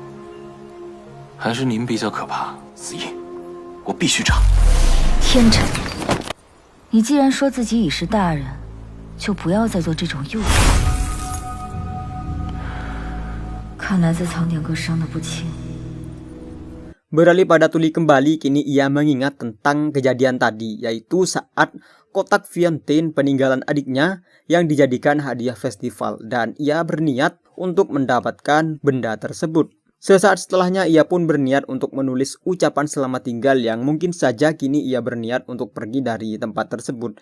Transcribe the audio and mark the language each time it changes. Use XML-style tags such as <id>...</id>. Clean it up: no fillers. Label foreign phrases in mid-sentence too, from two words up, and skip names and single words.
<zh>还是您比较可怕？子夜，我必须查。天真！你既然说自己已是大人，就不要再做这种幼稚。看来在藏点哥伤得不轻。</zh> <id>Beralih pada Tuli kembali, kini ia mengingat tentang kejadian tadi, yaitu saat kotak Viantin peninggalan adiknya yang dijadikan hadiah festival, dan ia berniat untuk mendapatkan benda tersebut. Sesaat setelahnya ia pun berniat untuk menulis ucapan selamat tinggal yang mungkin saja kini ia berniat untuk pergi dari tempat tersebut.</id>